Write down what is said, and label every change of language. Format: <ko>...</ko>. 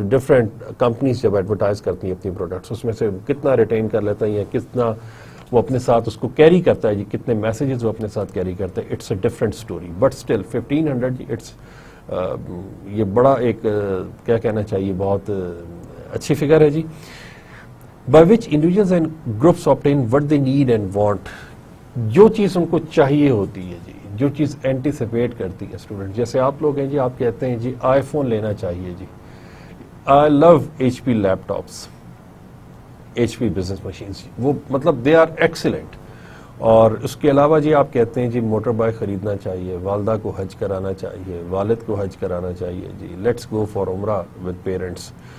<ur>Different companies جب advertise کرتی ہیں اپنی پروڈکٹس, اس میں سے کتنا ریٹین کر لیتا ہے یا کتنا وہ اپنے ساتھ اس کو کیری کرتا ہے جی, کتنے میسیجز وہ اپنے ساتھ کیری کرتا ہے,</ur> <en>It's a different story. But still 1500 it's</en> <ur>یہ بڑا ایک کیا کہنا چاہیے بہت اچھی فگر ہے جی.</ur> <en>by which individuals and groups obtain what they need and want.</en> <ur>جو چیز ان کو چاہیے ہوتی ہے جی, جو چیز اینٹیسپیٹ کرتی ہے اسٹوڈنٹ. جیسے آپ لوگ ہیں جی, آپ کہتے ہیں جی آئی فون لینا چاہیے جی,</ur> <en>I love H P laptops,</en> <ur>H P business machines, وہ مطلب</ur> <en>They are excellent.</en> <ur>اور اس کے علاوہ جی آپ کہتے ہیں جی موٹر بائک خریدنا چاہیے, والدہ کو حج کرانا چاہیے, والد کو حج کرانا چاہیے جی,</ur> <en>Let's go for Umrah with parents.</en>